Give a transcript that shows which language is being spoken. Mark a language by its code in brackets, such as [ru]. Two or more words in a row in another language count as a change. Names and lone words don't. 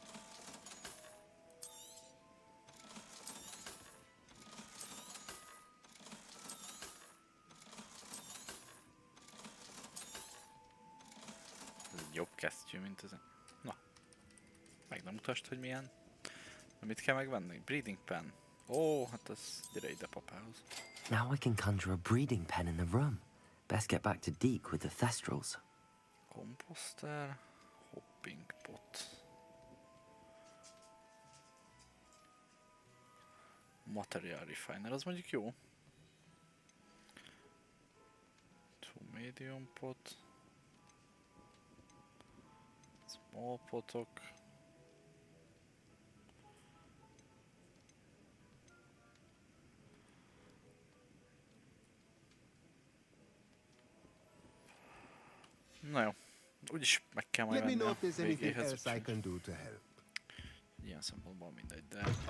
[hu] Ez egy jobb kesztyű, mint ez. Na, meg nem mutasd, hogy milyen. Mit kell megvenni? [en] Breeding pen. [hu] Ó, hát ez gyere ide papához. [en] Now I can conjure a breeding pen in the room. Best get back to Deke with the thestrals. Komposter. Hopping pot. Material refiner, [hu] az mondjuk jó. [en] 2 medium pot. [hu] Small potok. Na jó. Úgyis meg kell majd venni a végéhez. Ilyen szempontból mindegy, de...